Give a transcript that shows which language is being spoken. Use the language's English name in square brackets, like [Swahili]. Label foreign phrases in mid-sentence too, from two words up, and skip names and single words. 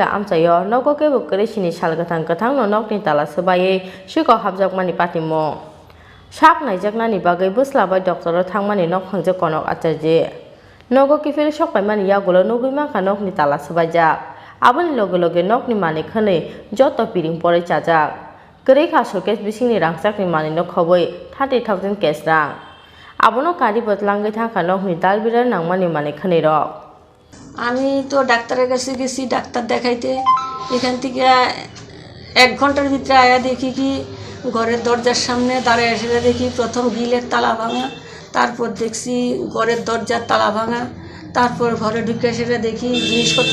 [Bodo] आमसायो नगके बकरिसिनि साल गोथां गोथांनो नकनि ताला सोबायै सिखक हाबजाकमानि पातिमं साक नायजाकनानि बागै बोस्लाबाय डक्टर थांमानि नक फांजे कनक आचार्य नगके फिलि सपायमानि यागुलो नुगैमाखा नकनि ताला सोबायजाक आबुनि लगे लगे नकनि मानिखनै जत पिरिं परै चाजाक गोरै खासुकेस बिसिंनि रांजाकनि मानिनो खबै 30,000 केस रां आबुनो गाड़ी बदलांगै थाखा नकनि दालबिदार नांमानि मानिखनै रक [Bangla] আমি তো ডাক্তারের কাছে গেছি ডাক্তার দেখাইতে এখান থেকে 1 ঘন্টার ভিতরে আয়া দেখি কি ঘরের দরজার সামনে দাঁড়ায় এসে দেখি প্রথম গিলের তালা ভাঙা তারপর দেখছি ঘরের দরজার তালা ভাঙা তারপর ঘরে ঢুকে সেটা দেখি জিনিসপত্র